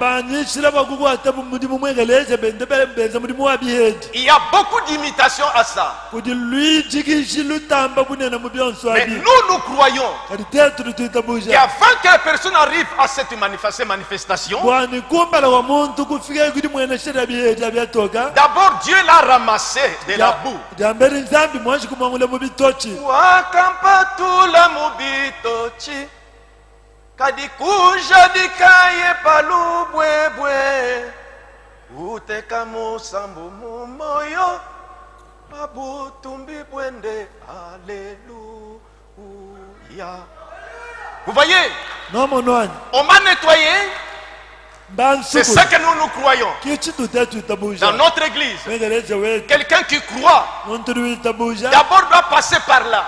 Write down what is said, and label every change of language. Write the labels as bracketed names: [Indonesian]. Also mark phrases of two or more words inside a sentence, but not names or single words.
[French] Il y a beaucoup d'imitations à ça. Mais nous croyons qu'avant que la personne arrive à cette manifestation, d'abord Dieu l'a ramassé de la boue. [Luba-Katanga] Wakampatula mubitochi kadikuja dikaye palubwebwe uteka musambu mumoyo babutumbi bwende. [French] Alléluia. Vous voyez, on m'a nettoyé. C'est ce que nous croyons. Dans notre église, quelqu'un qui croit d'abord doit passer par là.